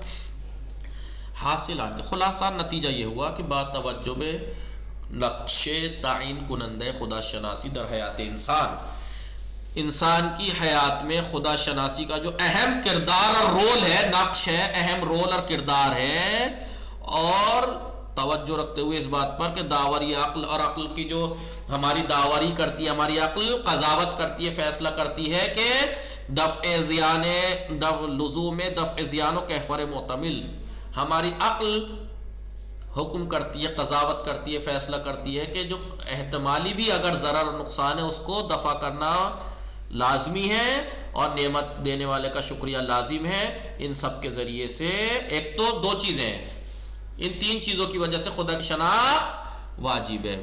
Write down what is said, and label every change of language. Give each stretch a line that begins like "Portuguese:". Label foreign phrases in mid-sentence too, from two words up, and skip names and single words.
Urdu: حاصل آگے خلاصہ نتیجہ یہ ہوا کہ
Persian: با توجہ نقش تعین کنندہ خدا شناسی در حیات انسان
Urdu: کی حیات میں خدا شناسی کا جو اہم کردار اور رول ہے، نقش ہے، اہم رول اور کردار ہے، اور توجہ رکھتے ہوئے اس بات پر کہ داوری عقل، اور عقل کی جو ہماری داوری کرتی ہے، ہماری عقل قضاوت کرتی ہے، فیصلہ کرتی ہے کہ
Persian: لزوم دفع زیان و کیفر معتمل،
Urdu: ہماری عقل حکم کرتی ہے، قضاوت کرتی ہے، فیصلہ کرتی ہے کہ جو احتمالی بھی اگر ضرر اور نقصان ہے اس کو دفع کرنا لازمی ہے، اور نعمت دینے والے کا شکریہ لازم ہے. ان سب کے ذریعے سے ایک تو دو چیزیں ہیں، ان تین چیزوں کی وجہ سے خدا کی شناخت واجب ہے.